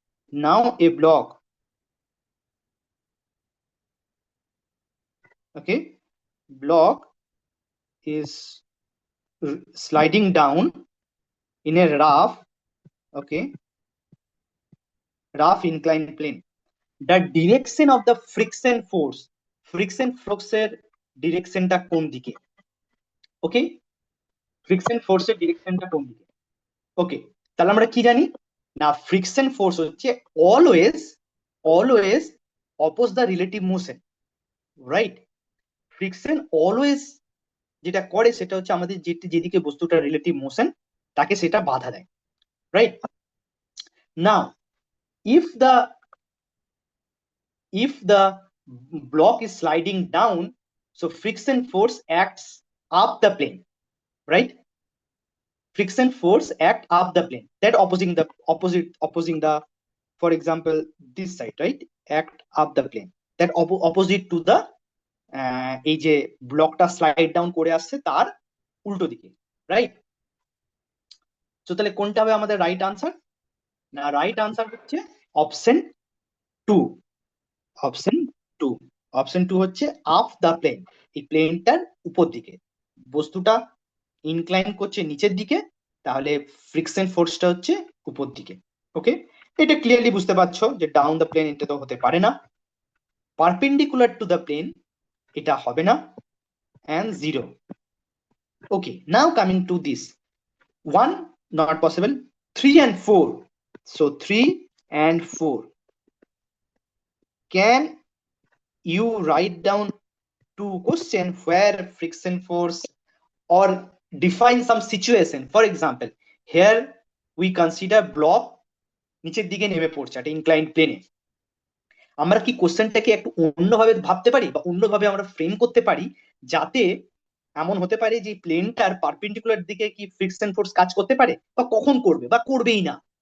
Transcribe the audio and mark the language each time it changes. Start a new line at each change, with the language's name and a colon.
English: Now a block, okay, block is sliding down in a rough, okay, rough inclined plane. The direction of the friction force
Bangla: এর ডিরেকশনটা কোন দিকে? ওকে, friction ফোর্সের ডিরেকশনটা কোন দিকে? ওকে, তাহলে আমরা কি জানি না ফ্রিকশন ফোর্স হচ্ছে always oppose the relative motion, right? Friction always যেটা করে সেটা হচ্ছে আমাদের যেদিকে বস্তুটা রিলেটিভ মোশন তাকে সেটা বাধা দেয়, right?
English: Now if the block is sliding down, so friction force acts up the plane, right? Friction force act up the plane, that opposing the, for example this side, right? Act up the plane, that opposite to the
Bangla: এই যে ব্লকটা slide down করে আসছে তার উল্টো দিকে, right? তো তাহলে কোনটা হবে আমাদের রাইট আনসার? না, রাইট আনসার হচ্ছে অপশন 2। অপশন 2 হচ্ছে আপ দা প্লেন, এই প্লেনটার উপর দিকে বস্তুটা ইনক্লাইন করছে নিচের দিকে, তাহলে ফ্রিকশন ফোর্সটা হচ্ছে উপর দিকে। ওকে, এটা ক্লিয়ারলি বুঝতে পারছো যে ডাউন দ্য প্লেন এটা তো হতে পারে না, পারপেন্ডিকুলার টু দ্য প্লেন এটা হবে না, and 0.
English: Okay, now coming to this 1, not possible, 3 and 4. So 3 and 4, can you write down 2 question where friction force or define some situation? For example, here we consider block
Bangla: নিচের দিকে নেমে পড়ছে একটা inclined প্লেনে। আমরা কি কোশ্চেনটাকে একটু অন্যভাবে ভাবতে পারি বা অন্যভাবে আমরা ফ্রেম করতে পারি, যাতে এমন হতে পারে যে প্লেনটার পারপেন্ডিকুলার দিকে কি ফ্রিকশন ফোর্স কাজ করতে পারে বা কখন করবে বা করবেই না?